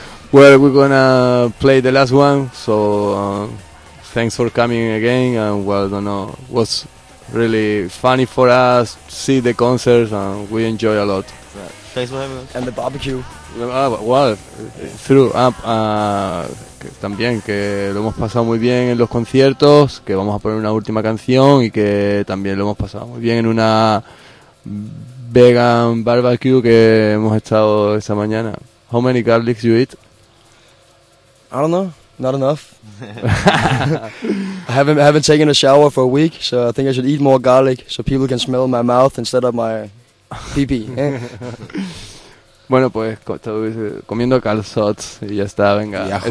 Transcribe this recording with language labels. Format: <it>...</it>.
<en>Well, we're gonna play the last one, so thanks for coming again, and well, I don't know, it was really funny for us to see the concerts, and we enjoy a lot. Thanks for having us. And the barbecue. Well, through up,</en> <es>que también, que lo hemos pasado muy bien en los conciertos, que vamos a poner una última canción, y que también lo hemos pasado muy bien en una</es> <en>vegan barbecue</en> <es>que hemos estado esta mañana.</es> <en>How many garlics you eat? I don't know, not enough. I haven't taken a shower for a week, so I think I should eat more garlic so people can smell my mouth instead of my pee-pee.</en> <es>Bueno, pues comiendo calzots y ya está, venga.</es>